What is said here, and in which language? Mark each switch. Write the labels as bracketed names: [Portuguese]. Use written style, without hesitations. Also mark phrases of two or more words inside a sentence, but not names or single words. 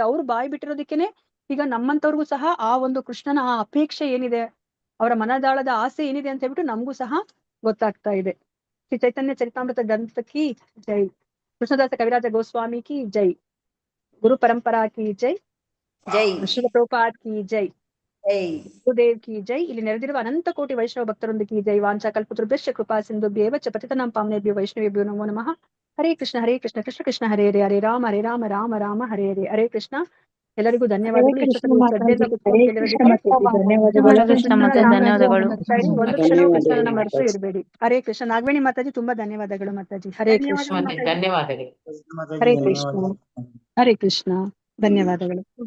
[Kannada] ಅವ್ರು ಬಾಯಿ ಬಿಟ್ಟಿರೋದಕ್ಕೇನೆ ಈಗ ನಮ್ಮಂತವ್ರಿಗೂ ಸಹ ಆ ಒಂದು ಕೃಷ್ಣನ ಆ ಅಪೇಕ್ಷೆ ಏನಿದೆ, ಅವರ ಮನದಾಳದ ಆಸೆ ಏನಿದೆ ಅಂತ ಹೇಳ್ಬಿಟ್ಟು ನಮಗೂ ಸಹ ಗೊತ್ತಾಗ್ತಾ ಇದೆ. [Hindi] श्री चैतन्य चरितामृत ग्रंथ की जय, कृष्णदास कविराज गोस्वामी की जय, गुरु परंपरा की जय, ಜೈ श्रील प्रभुपाद की जय, गुरुदेव की जय. [Kannada] ಇಲ್ಲಿ ನೆರೆದಿರುವ ಅನಂತ ಕೋಟಿ ವೈಷ್ಣವ ಭಕ್ತರೊಂದಿಗೆ ಜೈ. [Sanskrit] ವಾಂಚಾ ಕಲ್ಪತೃಭ್ಯಶ್ಚ ಕೃಪಾ ಸಿಂಧುಭ್ಯೇವ ಚ ಪತಿತನಾಂ ಪಾವನೇಭ್ಯೋ ವೈಷ್ಣವೇಭ್ಯೋ ನಮೋ ನಮಃ. ಹರೇ ಕೃಷ್ಣ ಕೃಷ್ಣ ಕೃಷ್ಣ ಹರೇ ಹರೇ, ಹರೇ ರಾಮ ರಾಮ ರಾಮ ಹರೇ ಹರೇ. ಹರೇ ಕೃಷ್ಣ. [Kannada] ಎಲ್ಲರಿಗೂ ಧನ್ಯವಾದಗಳು. ಒಂದು ಕ್ಷಣ ಕೃಷ್ಣನ ಮರೆತು ಇರಬೇಡಿ. [Sanskrit] ಹರೇ ಕೃಷ್ಣ. [Kannada] ನಾಗವೇಣಿ ಮಾತಾಜಿ ತುಂಬಾ ಧನ್ಯವಾದಗಳು ಮಾತಾಜಿ. [Sanskrit] ಹರೇ ಕೃಷ್ಣ. [Kannada] ಧನ್ಯವಾದಗಳು. [Sanskrit] ಹರೇ ಕೃಷ್ಣ. ಹರೇ ಕೃಷ್ಣ. ಧನ್ಯವಾದಗಳು.